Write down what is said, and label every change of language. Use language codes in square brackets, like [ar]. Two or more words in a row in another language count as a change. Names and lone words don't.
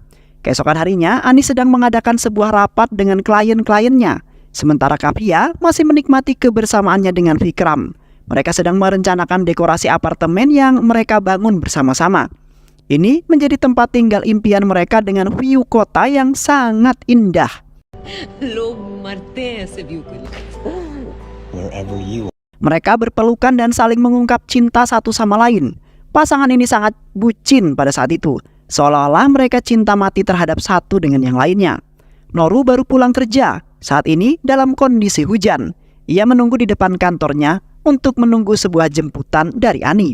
[id] Keesokan harinya, Ani sedang mengadakan sebuah rapat dengan klien-kliennya, sementara Kavya masih menikmati kebersamaannya dengan Vikram. Mereka sedang merencanakan dekorasi apartemen yang mereka bangun bersama-sama. Ini menjadi tempat tinggal impian mereka dengan view kota yang sangat indah. [hi] लोग मरते हैं ऐसे व्यू के लिए। [en] Wherever you. [id] Mereka berpelukan dan saling mengungkap cinta satu sama lain. Pasangan ini sangat bucin pada saat itu, seolah-olah mereka cinta mati terhadap satu dengan yang lainnya. Noru baru pulang kerja, saat ini dalam kondisi hujan. Ia menunggu di depan kantornya untuk menunggu sebuah jemputan dari Ani.